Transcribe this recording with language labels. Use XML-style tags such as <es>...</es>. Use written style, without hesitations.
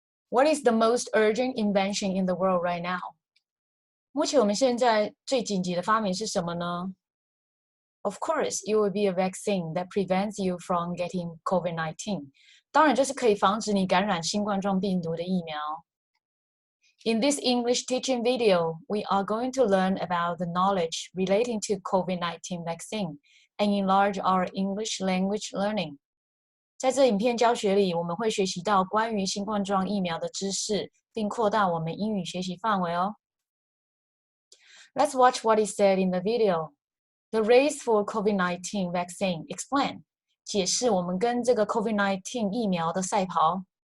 <en>What is the most urgent invention in the world right now?</en> <zh>目前我们现在最紧急的发明是什么呢？</zh> <en>Of course, it will be a vaccine that prevents you from getting COVID-19.</en> <zh>当然就是可以防止你感染新冠状病毒的疫苗。</zh> <en>In this English teaching video, we are going to learn about the knowledge relating to COVID-19 vaccine and enlarge our English language learning.</en> <zh>在这影片教学里，我们会学习到关于新冠状疫苗的知识，并扩大我们英语学习范围哦。</zh> <en>Let's watch what is said in the video. The race for COVID-19 vaccine. Explain.</en> <zh>解释我们跟这个 COVID-19 疫苗的赛跑。</zh>